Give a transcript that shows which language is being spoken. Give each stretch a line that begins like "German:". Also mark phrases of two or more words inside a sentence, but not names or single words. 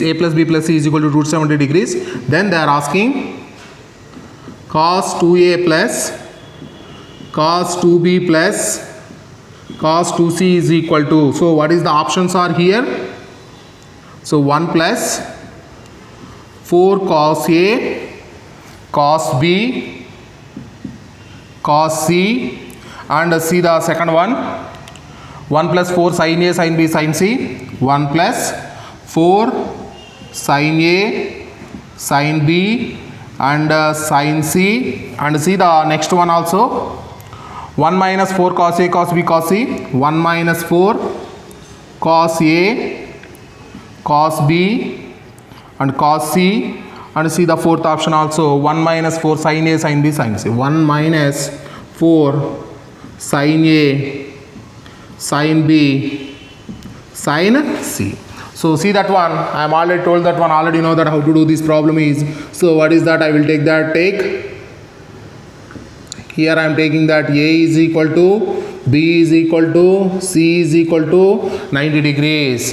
English: A plus B plus C is equal to 270 degrees. Then they are asking cos 2A plus cos 2B plus cos 2C is equal to. So what is the options are here? So 1 plus 4 cos A cos B cos C, and see the second one, 1 plus 4 sin A sin B sin C, 1 plus 4 sin A sin B and sin C, and see the next one also, 1 minus 4 cos A cos B cos C, 1 minus 4 cos A cos B and cos C, and see the fourth option also, 1 minus 4 sin A sin B sin C, 1 minus 4 sin A sin B sin C. So see that one, I am already told that one, already know that how to do this problem is. So what is that? I will take that, here I am taking that A is equal to B is equal to C is equal to 90 degrees.